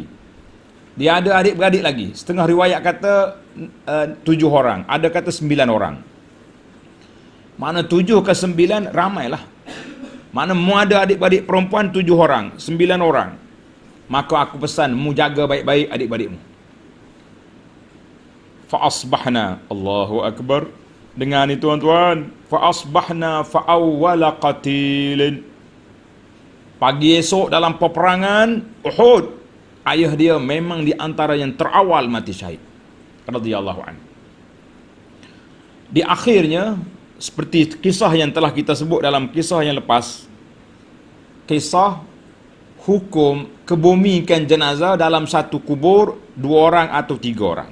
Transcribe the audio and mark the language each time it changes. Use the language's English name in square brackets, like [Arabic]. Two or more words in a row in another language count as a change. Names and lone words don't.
[Malay] Dia ada adik-beradik lagi. Setengah riwayat kata 7 orang, ada kata 9 orang. Mana 7 ke 9 ramailah. Mana mu ada adik-beradik perempuan 7 orang, 9 orang. Maka aku pesan, mu jaga baik-baik adik-beradikmu. [Arabic] فأصبحنا، الله أكبر. [Malay] Dengar ni tuan-tuan, [Arabic] فأصبحنا فأول قتيل. [Malay] Pagi esok dalam peperangan Uhud, ayah dia memang di antara yang terawal mati syahid [Arabic] رضي الله عنه. [Malay] Di akhirnya, seperti kisah yang telah kita sebut dalam kisah yang lepas, kisah hukum kebumikan jenazah dalam satu kubur 2 orang atau 3 orang.